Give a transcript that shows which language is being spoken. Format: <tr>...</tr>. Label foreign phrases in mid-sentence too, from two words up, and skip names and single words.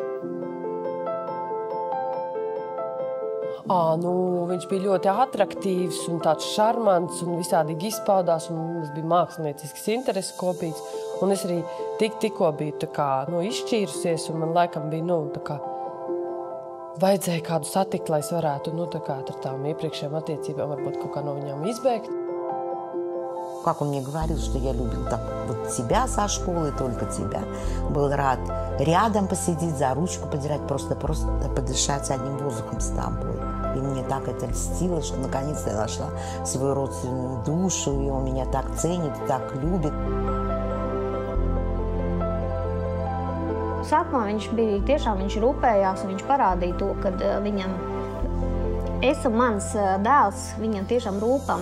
<lv>Viņš bija ļoti attraktīvs un tāds šarmants un visādīgi izpaudās, un mums bija māksliniecisks intereses kopīgs. Un es arī tikko biju izšķīrusies, un man laikam bija, vajadzēja kādu satikt, lai es varētu, ar tām iepriekšējām attiecībām varbūt kaut kā no viņām izbēgt.</lv> <ru>Как он мне говорил, что я любил тебя со школы, только тебя. Был рад рядом посидеть, за ручку подержать, просто подышать одним воздухом с тобой. И мне так это льстило, что наконец-то я нашла свою родственную душу, и он меня так ценит, так любит.</ru> <lv>Sākumā viņš rūpējās, un viņš parādīja to, ka viņam, es un mans dēls, viņam tiešām rūpam.</lv>